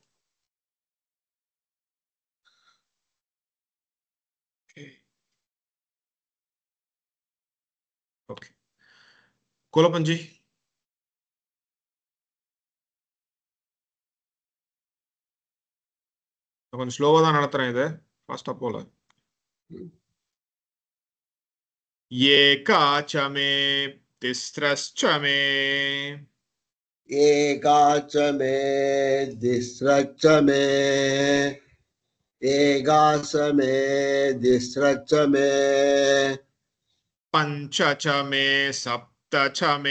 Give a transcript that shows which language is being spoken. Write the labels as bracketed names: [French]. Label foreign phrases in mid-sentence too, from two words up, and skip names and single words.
[Tamil] ஓகே கோலப்பஞ்சி கொஞ்சம் ஸ்லோவா தான் நடத்துறேன். இது ஃபாஸ்டா போல. [Sanskrit] एका च मे तिस्रश्च मे एका च मे तिस्रश्च मे एकास मे तिस्रश्च मे पञ्च च मे सप्त च मे